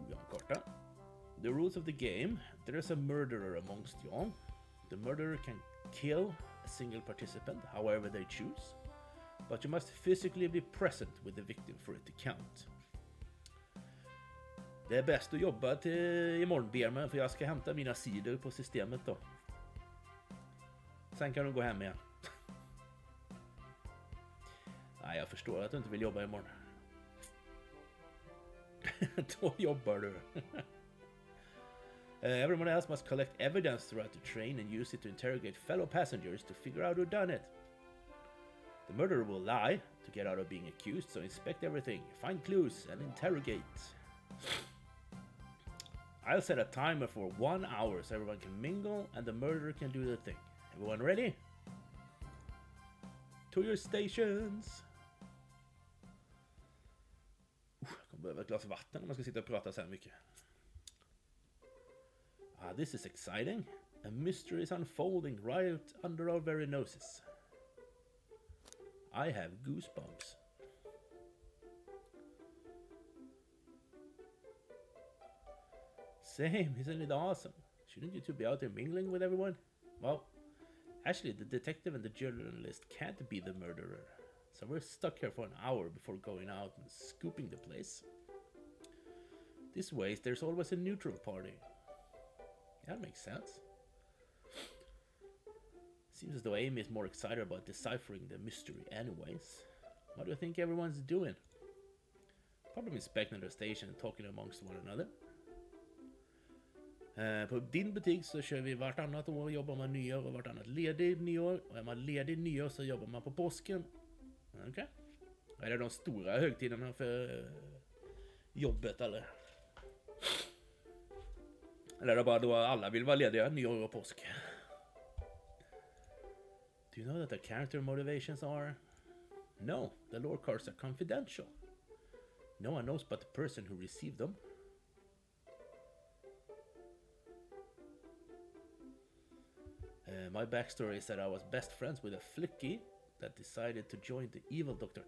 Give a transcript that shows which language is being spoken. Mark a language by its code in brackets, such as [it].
[en] Karta. The rules of the game. There is a murderer amongst y'all. The murderer can kill a single participant, however they choose, but you must physically be present with the victim for it to count. [sv] Det är bäst att jobba till imorgon, Berman, för jag ska hämta mina sidor på systemet då. Sen kan du gå hem igen. Nej, jag förstår att du inte vill jobba imorgon. Då jobbar du. [en] Everyone else must collect evidence throughout the train and use it to interrogate fellow passengers to figure out who done it. The murderer will lie to get out of being accused, so inspect everything, find clues, and interrogate. I'll set a timer for 1 hour so everyone can mingle and the murderer can do the thing. Everyone ready? To your stations! [sv] Jag kommer behöva ett glas vatten om man ska sitta och prata så här mycket. [en] Ah, this is exciting. A mystery is unfolding right under our very noses. I have goosebumps. Same, isn't it awesome? Shouldn't you two be out there mingling with everyone? Well, actually, the detective and the journalist can't be the murderer. So we're stuck here for an hour before going out and scooping the place. This way, there's always a neutral party. Yeah, that makes sense. Seems as though Amy is more excited about deciphering the mystery anyways. What do you think everyone's doing? Probably inspecting their station and talking amongst one another. [sv] På din butik så kör vi vartannat år, jobbar man nyår och vartannat ledig nyår. Och är man ledig nyår så jobbar man på påsken. Okej. Är det de stora högtiderna för jobbet eller? Eller är det bara då alla vill vara lediga nyår och påsk? [en] Do you know what the character motivations are? No, the lore cards are confidential. No one knows but the person who received them. My backstory is that I was best friends with a flicky that decided to join the evil Dr.